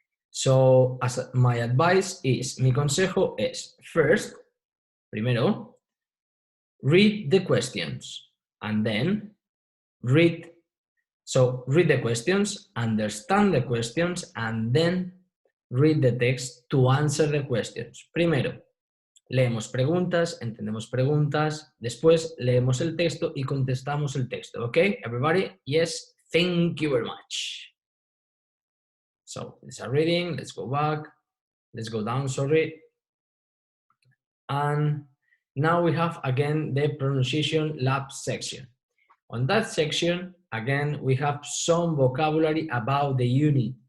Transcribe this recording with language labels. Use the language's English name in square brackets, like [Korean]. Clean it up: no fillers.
[English] So, as my advice is, [Spanish] mi consejo es, [English] first, [Spanish] primero, [English] read the questions, and then read the questions, understand the questions, and then read the text to answer the questions. [Spanish] Primero, leemos preguntas, entendemos preguntas, después leemos el texto y contestamos el texto. [English] Okay, everybody? Yes, thank you very much. So, it's a reading, let's go back, let's go down, sorry. And now we have again the pronunciation lab section. On that section, again, we have some vocabulary about the unit.